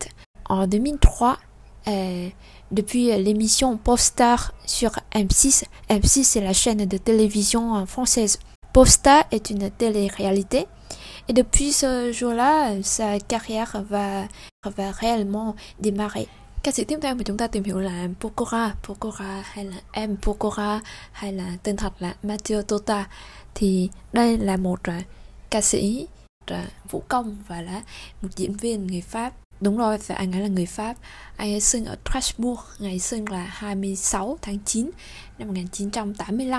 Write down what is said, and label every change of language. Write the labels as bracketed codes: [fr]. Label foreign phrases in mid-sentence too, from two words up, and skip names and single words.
[fr] En 2003, depuis l'émission Popstar sur M6, M6 c'est la chaîne de télévision française. Popstar est une télé-réalité. Et depuis ce jour-là, sa carrière va réellement démarrer. [vi] Ca sĩ tiếp theo mà chúng ta tìm hiểu là Pokora hay là M Pokora hay là tên thật là Mathieu Tota. Thì đây là một ca sĩ vũ công và là một diễn viên người Pháp. Đúng rồi, và anh ấy là người Pháp. Anh ấy sinh ở Strasbourg, ngày sinh là 26 tháng 9 năm 1985.